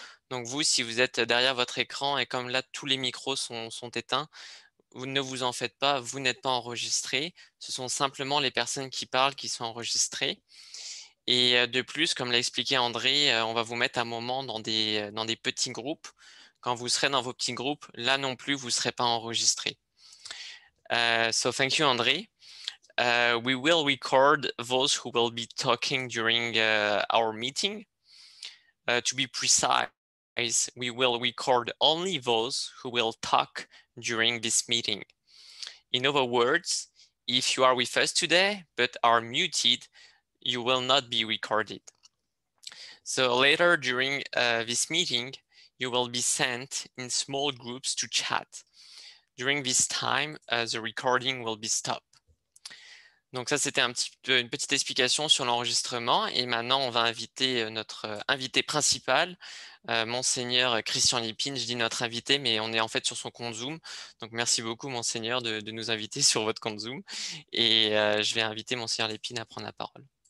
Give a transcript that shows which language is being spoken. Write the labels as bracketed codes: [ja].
[fr] Donc, vous, si vous êtes derrière votre écran et comme là, tous les micros sont éteints, vous ne vous en faites pas, vous n'êtes pas enregistré. Ce sont simplement les personnes qui parlent qui sont enregistrées. Et de plus, comme l'a expliqué André, on va vous mettre un moment dans des petits groupes. Quand vous serez dans vos petits groupes, là non plus, vous ne serez pas enregistré. [en] So thank you, André. We will record those who will be talking during our meeting. To be precise, we will record only those who will talk during this meeting. In other words, if you are with us today but are muted, you will not be recorded. So later during this meeting, you will be sent in small groups to chat. During this time, the recording will be stopped. [fr] Donc ça, c'était une petite explication sur l'enregistrement. Et maintenant, on va inviter notre invité principal, Monseigneur Christian Lépine. Je dis notre invité, mais on est en fait sur son compte Zoom. Donc merci beaucoup, Monseigneur, de nous inviter sur votre compte Zoom. Et je vais inviter Monseigneur Lépine à prendre la parole.